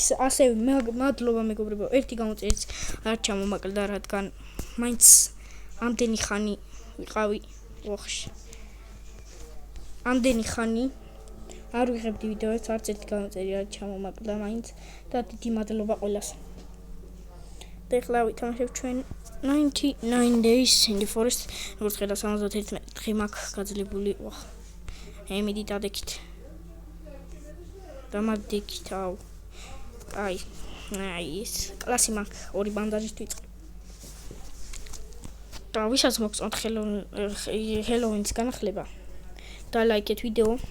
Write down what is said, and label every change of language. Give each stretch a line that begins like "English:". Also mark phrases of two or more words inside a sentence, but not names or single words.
Georgian: ასევე მადლობა მეგობრებო, ერთი გამოწერიც არ ჩამომაკლდა, რადგან მაინც ამდენი ხანი ვიყავი ოხში. ამდენი ხანი არ ვიღებდი ვიდეოებს, არც ერთი გამოცერი არ ჩამომაკლდა მაინც და დიდი მადლობა ყველას. Ეხლა ვითამაშებ ჩვენ 99 days in the forest. როგორც ხედავთ 71 დღე მაქვს გაძლებული. ემიდი დადექით. დამადექით, აუ. აი ეს კლასი მაქვს, ორი ბანდაჟით ვიწყე. და ვისაც მოგწონთ ჰელოვინის განახლება, დალაიქეთ ვიდეო.